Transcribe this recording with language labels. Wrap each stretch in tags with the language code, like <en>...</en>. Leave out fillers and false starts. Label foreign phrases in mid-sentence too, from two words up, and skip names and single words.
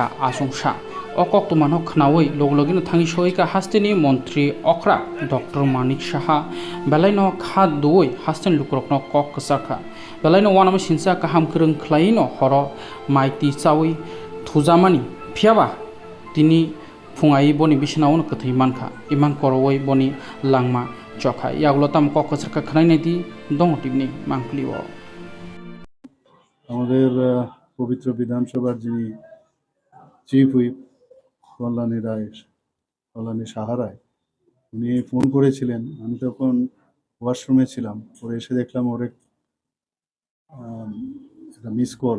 <trp>आसंसा अकक तुमानो खनावै लगलगिनो थांगी सयका हास्तेनि मंत्री अख्रा डॉक्टर मानिक साहा बेलायनो खा दुवै हास्तेन लुक्रकनो कक कसाखा बेलायनो वानामा सिनसा काहाम खोरों ख्लायनो हर माइति चावै थुजामानि फियाबा तिनी फुङाई बनी बिसनावनो कथै मानखा इमां करवै बनी लांमा चखा यागलो ताम कक कसाखा खनायनाय दी दङ टिमनि मांखलिव</trp> <bn>আমাদের পবিত্র বিধানসভার যিনি চিফ হুইপ কল্যাণী সাহা রায় উনি ফোন করেছিলেন। আমি তখন ওয়াশরুমে ছিলাম, পরে এসে দেখলাম ওর একটা মিস কল।</bn>